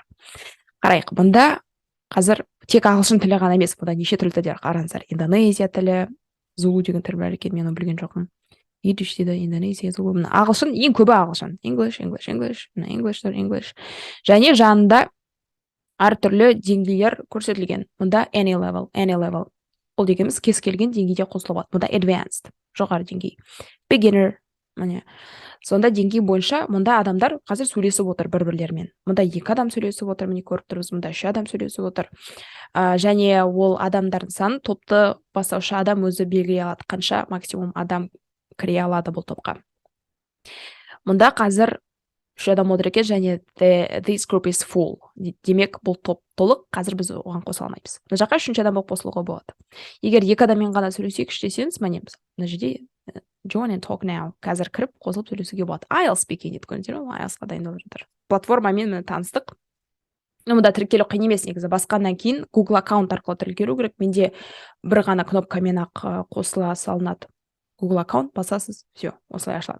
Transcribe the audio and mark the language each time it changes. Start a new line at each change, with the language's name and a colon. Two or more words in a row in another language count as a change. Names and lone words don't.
Kazakh: Қарайық, мұнда қазір тек ағылшын тілі ғана емес, бұнда неше түрлі тілдер қараңыздар. Индонезия тілі, зулу деген тіл бар екен, мен оны білген жоқпын. Идиш дейді, Индонезия, зулу. Ағылшын, ең көбі ағылшын.
English: English.
Kazakh: Және жанында әртүрлі деңгейлер көрсетілген. Мұнда
English: any level.
Kazakh: Ол дегеніміз кез келген деңгейде қосылып болады. Мұнда advanced, жоғары деңгей. Beginner, міне. Сонда деңгей бойынша мұнда адамдар қазір сөйлесіп отыр бір-бірлерімен. Мұнда 2 адам сөйлесіп отыр, міне көріп тұрмыз. Мұнда 3 адам сөйлесіп отыр. Және ол адамдардың саны топты бастаушы адам өзі белгілей алады. Қанша максимум адам кіре алады бұл топқа. Мұнда қазір 3 адам отыр екен, және
English: this group is full.
Kazakh: Демек бұл топ толық, қазір біз оған қоса алмаймыз. Мына жаққа 3-ші адам болып қосылуға болады. Егер 2 адаммен ғана сөйлесейік десеңіз, міне мына жерде
English: join and talk now.
Kazakh: Қазір кіріп қосылып сөйлесуге болады. IELTS speaking дейді, көрдіңіздер ме? IELTS-қа дайындалып жатыр. Платформамен таныстық. Мұнда тіркелу қиын емес, негізі басқаннан кейін Google аккаунт арқылы тіркелу керек. Менде бір ғана кнопкамен ақ қосыла салынады. Google аккаунт басасыз, все, осылай ашылады.